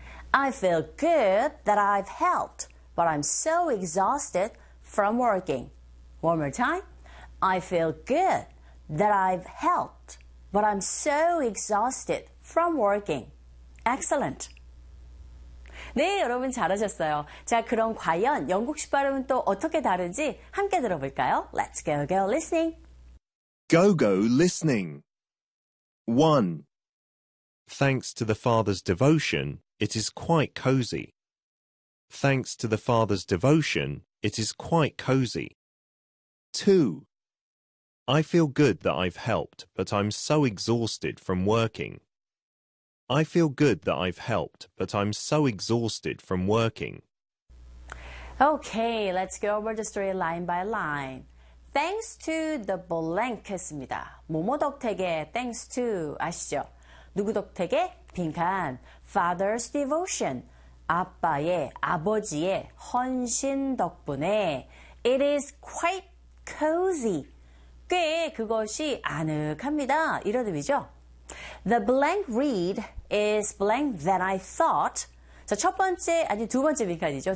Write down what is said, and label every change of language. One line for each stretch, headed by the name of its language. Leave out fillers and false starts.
English: I feel good that I've helped, but I'm so exhausted from working. One more time. I feel good that I've helped, but I'm so exhausted from working. Excellent.
Korean: 네, 여러분 잘하셨어요. 자, 그럼 과연 영국식 발음은 또 어떻게 다른지 함께 들어볼까요?
English: Let's go, go, listening. Go, go, listening. 1. Thanks to the father's devotion, it is quite cozy. Thanks to the father's devotion, it is quite cozy. 2. I feel good that I've helped, but I'm so exhausted from working. I feel good that I've helped, but I'm so exhausted from working. Okay, let's go over the story line by line. Thanks to the blank
Korean: 입니다. 뭐뭐 덕택에
English: thanks to
Korean: 아시죠? 누구 덕택에? 빈칸.
English: Father's devotion.
Korean: 아빠의, 아버지의 헌신 덕분에.
English: It is quite cozy.
Korean: 꽤 그것이 아늑합니다. 이런 의미죠?
English: The blank read is blank that I thought.
Korean: 자, 첫 번째, 아니 두 번째 빈칸이죠.